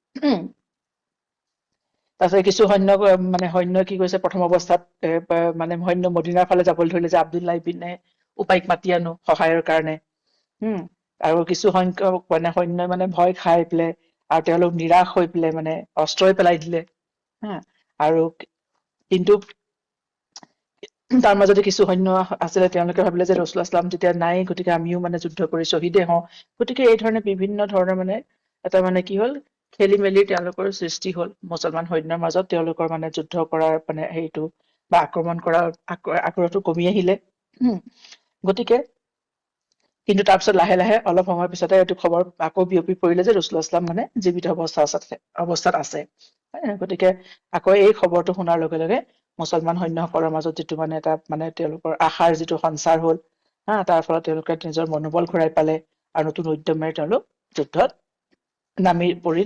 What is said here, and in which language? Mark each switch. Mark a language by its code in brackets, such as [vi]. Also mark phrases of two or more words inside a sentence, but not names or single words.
[as] তাৰপিছত কিছু সৈন্যই কি কৰিছে, প্ৰথম অৱস্থাত মানে সৈন্য মদিনাৰ ফালে যাবলৈ ধৰিলে, যে আব্দুল্লাহ ইবনে উবাইক মাতি আনো সহায়ৰ কাৰণে। আৰু কিছু সংখ্যক সৈন্যই মানে ভয় খাই পেলাই আৰু তেওঁলোক নিৰাশ হৈ পেলাই মানে অস্ত্ৰই পেলাই দিলে। আৰু কিন্তু তাৰ মাজতে কিছু সৈন্য আছিলে, তেওঁলোকে ভাবিলে যে ৰাসূলুল্লাহ [ar] صلى الله عليه وسلم [as] যেতিয়া নাই, গতিকে আমিও মানে যুদ্ধ কৰি শ্বহীদে হওঁ। গতিকে এই ধৰণে বিভিন্ন ধৰণৰ মানে এটা মানে কি হল, খেলি মেলি তেওঁলোকৰ সৃষ্টি হল মুছলমান সৈন্যৰ মাজত। তেওঁলোকৰ মানে যুদ্ধ কৰাৰ মানে হেৰিটো বা আক্ৰমণ কৰাৰ আগ্ৰহটো কমি আহিলে। গতিকে কিন্তু তাৰপিছত লাহে লাহে অলপ সময়ৰ পিছতে এইটো খবৰ আকৌ বিয়পি পৰিলে যে ৰাসূলুল্লাহ [ar] صلى الله عليه وسلم [as] মানে জীৱিত অৱস্থাত আছে। গতিকে আকৌ এই খবৰটো শুনাৰ লগে লগে মুছলমান সৈন্যসকলৰ মাজত যিটো মানে এটা মানে তেওঁলোকৰ আশাৰ যিটো সঞ্চাৰ হল, তাৰ ফলত তেওঁলোকে নিজৰ মনোবল ঘূৰাই পালে আৰু নতুন উদ্যমেৰে তেওঁলোক যুদ্ধত নামি পৰিল।